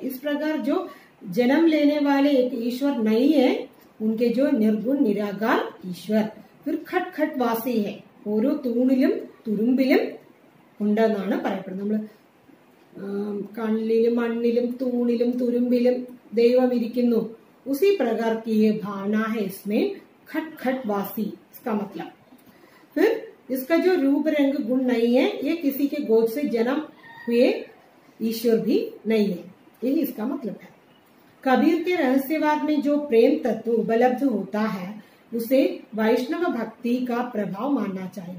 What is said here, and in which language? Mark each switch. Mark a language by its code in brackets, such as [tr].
[hi] इस प्रकार जो जन्म लेने वाले एक ईश्वर नहीं है, उनके जो निर्गुण निराकार ईश्वर। फिर खट खट वासी है, [ml] ഓരോ തൂണിലും തുരുമ്പിലും ഉണ്ടെന്നാണ് പറയപ്പെടുന്നത്। നമ്മൾ കണ്ണിലും മണ്ണിലും തൂണിലും തുരുമ്പിലും ദൈവം ഇരിക്കുന്നു। [hi] उसी प्रकार की ये भावना है इसमें, खट खट वासी इसका मतलब। फिर इसका जो रूप रंग गुण नहीं है, ये किसी के गोद से जन्म हुए ईश्वर भी नहीं है, यही इसका मतलब है। कबीर के रहस्यवाद में जो प्रेम तत्व उपलब्ध होता है उसे वैष्णव भक्ति का प्रभाव मानना चाहिए।